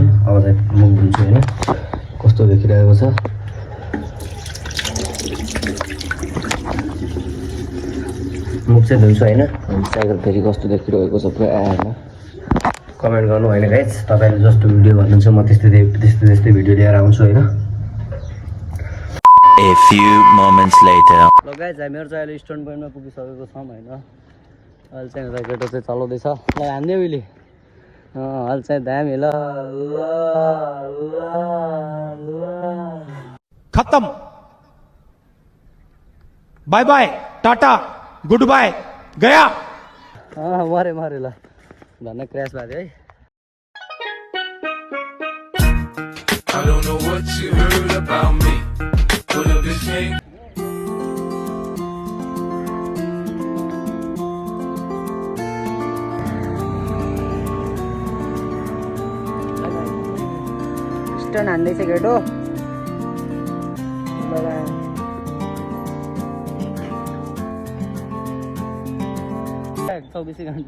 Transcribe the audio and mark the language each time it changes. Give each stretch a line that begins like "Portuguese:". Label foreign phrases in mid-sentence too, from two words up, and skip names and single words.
Nepali: अब चाहिँ मुख धुन्छु होइन, कस्तो देखिरहेको छ। मुख चाहिँ धुन्छु होइन। साइकल फेरि कस्तो देखिरहेको छ पुरा होइन, कमेन्ट गर्नु होइन गाइज। तपाईँले जस्तो भिडियो भन्नुहुन्छ म त्यस्तै भिडियो लिएर आउँछु होइन।
English: A few moments later.
Nepali: ल गाइज, हामीहरू चाहिँ अहिले स्टन्ट पोइन्टमा पुगिसकेको छौँ होइन। अहिले चाहिँ राकेटो चाहिँ चलाउँदैछ। ल हान्ने उहिले अहिले चाहिँ दामी। ल
English: खत्म, bye bye, टाटा, good bye, गया।
Nepali: मरे ल धन्न क्रास भएको है।
English: I don't know what you heard about me. Put up this name.
Nepali: स्टन हान्दैछ केटो। 24 घन्टा